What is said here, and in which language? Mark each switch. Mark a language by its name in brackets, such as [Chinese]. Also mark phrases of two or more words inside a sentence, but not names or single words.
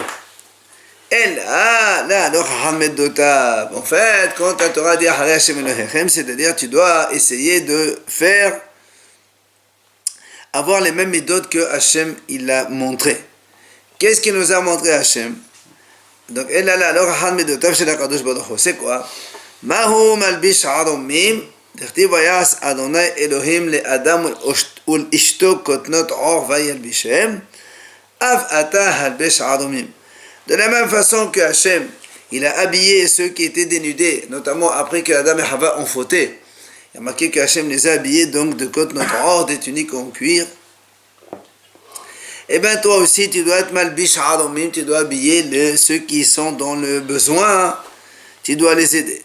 [French] Et là, en fait, quand la Torah dit c'est-à-dire tu dois essayer de faire avoir les mêmes méthodes que Hachem il a montré. Qu'est-ce qu'il nous a montré Hachem? Donc, c'est quoi? [Hebrew] מהו מלביש ערומים דכתיב ויעש אדוני אלוהים לאדם ולאשתו כותנות עור וילבישם אף אתה הלבש ערומים. [French] De la même façon que Hachem il a habillé ceux qui étaient dénudés, notamment après que Adam et Hava ont fauté. Il y a marqué que Hachem les a habillés donc de [Hebrew] כתנות עור, [French] des tuniques en cuir. Et bien toi aussi tu dois être [Hebrew] מלביש ערומים, [French] tu dois habiller ceux qui sont dans le besoin, tu dois les aider.